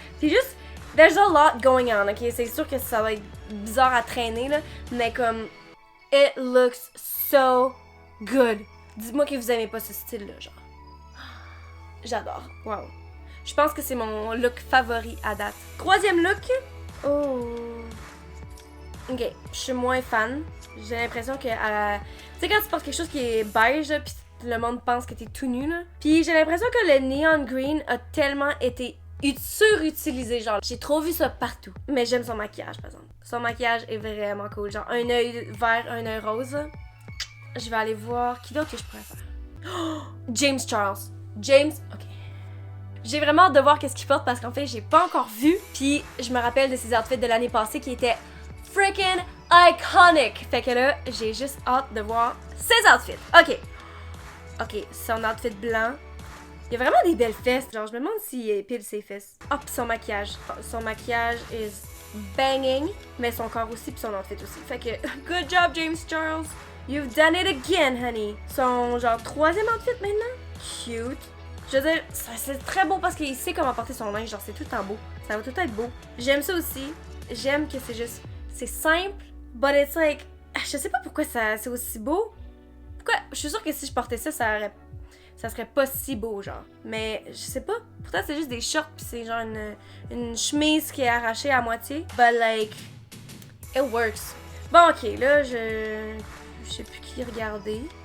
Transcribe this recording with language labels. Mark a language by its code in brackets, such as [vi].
[fr] Puis juste, [en] there's a lot going on, ok? [fr] C'est sûr que ça va être bizarre à traîner, là, mais comme, [en] it looks so good. [fr] Dites-moi que vous aimez pas ce style-là, genre. J'adore. Wow. Je pense que c'est mon look favori à date. Troisième look. Oh. Ok, je suis moins fan. J'ai l'impression que... Tu sais, quand tu portes quelque chose qui est beige, là, pis le monde pense que t'es tout nu, là. Puis j'ai l'impression que le neon green a tellement été surutilisé, genre. J'ai trop vu ça partout. Mais j'aime son maquillage, par exemple. Son maquillage est vraiment cool. Genre, un œil vert, un œil rose. Je vais aller voir... Qui d'autre que je pourrais faire? Oh, James Charles. James... Ok. J'ai vraiment hâte de voir qu'est-ce qu'il porte parce qu'en fait, j'ai pas encore vu. Puis je me rappelle de ses outfits de l'année passée qui étaient [en] freaking iconic. [fr] Fait que là, j'ai juste hâte de voir ses outfits. Ok. Ok, son outfit blanc. Il y a vraiment des belles fesses. Genre, je me demande s'il épile ses fesses. Oh, pis son maquillage. Son maquillage [en] is banging. [fr] Mais son corps aussi, pis son outfit aussi. Fait que, [en] good job, James Charles. You've done it again, honey. [fr] Son, genre, troisième outfit maintenant. Cute. Je veux dire, c'est très beau parce qu'il sait comment porter son linge. Genre, c'est tout le temps beau. Ça va tout être beau. J'aime ça aussi. J'aime que c'est juste... C'est simple, [en] but it's like... [fr] Je sais pas pourquoi c'est aussi beau. Pourquoi? Je suis sûre que si je portais ça, ça serait pas si beau, genre. Mais je sais pas. Pourtant, c'est juste des shorts pis c'est genre une chemise qui est arrachée à moitié. [en] But like... It works. [fr] Bon, ok, là, je sais plus qui regarder.